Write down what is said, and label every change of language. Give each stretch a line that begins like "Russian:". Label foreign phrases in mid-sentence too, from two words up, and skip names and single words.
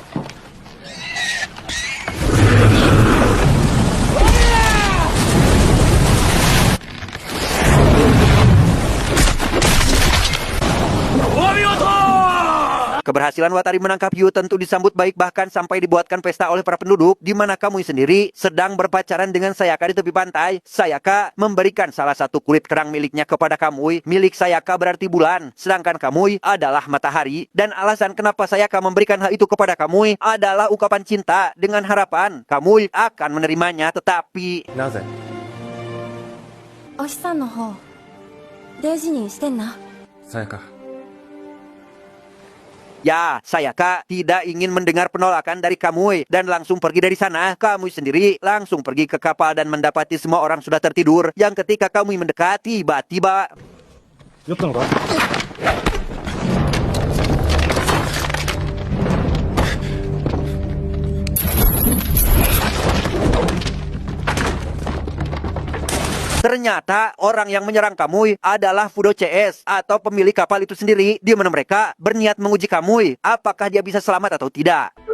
Indonesian: Keberhasilan Watari menangkap hiu tentu disambut baik, bahkan sampai dibuatkan pesta oleh para penduduk, di mana Kamui sendiri sedang berpacaran dengan Sayaka di tepi pantai. Sayaka memberikan salah satu kulit kerang miliknya kepada Kamui. Milik Sayaka berarti bulan, sedangkan Kamui adalah matahari. Dan alasan kenapa Sayaka memberikan hal itu kepada Kamui adalah ungkapan cinta dengan harapan Kamui akan menerimanya, tetapi
Japanese: なぜ？お日さんの方大事にしてんな。さやか。
Indonesian: ya, Sayaka tidak ingin mendengar penolakan dari Kamui dan langsung pergi dari sana. Kamui sendiri langsung pergi ke kapal dan mendapati semua orang sudah tertidur. Yang ketika Kamui mendekat, tiba-tiba
Japanese: 酔ったのか？
Indonesian: ternyata orang yang menyerang Kamui adalah Fudo CS atau pemilik kapal itu sendiri, di mana mereka berniat menguji Kamui apakah dia bisa selamat atau tidak.